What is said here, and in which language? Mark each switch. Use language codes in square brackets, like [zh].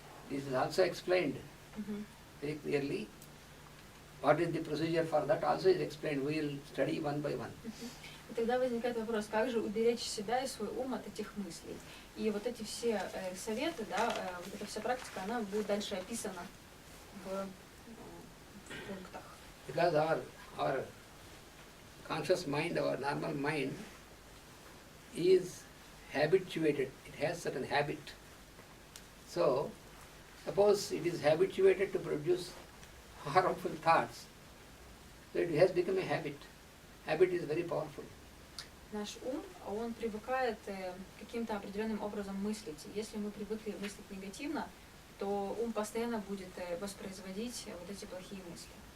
[en] This is also explained very clearly. What is the procedure for that also is explained. We will study one by one. [ru] И тогда возникает вопрос, как же уберечь себя и свой ум от этих мыслей. И вот эти все советы, вот эта вся практика, она будет дальше описана в пунктах. [en] Because our conscious mind, our normal mind is habituated. It has certain habit. So, suppose it is habituated to produce harmful thoughts, so it has become a habit. Habit is very powerful. [ru] Наш ум, он привыкает каким-то определенным образом мыслить. Если мы привыкли мыслить негативно, то ум постоянно будет воспроизводить вот эти плохие мысли.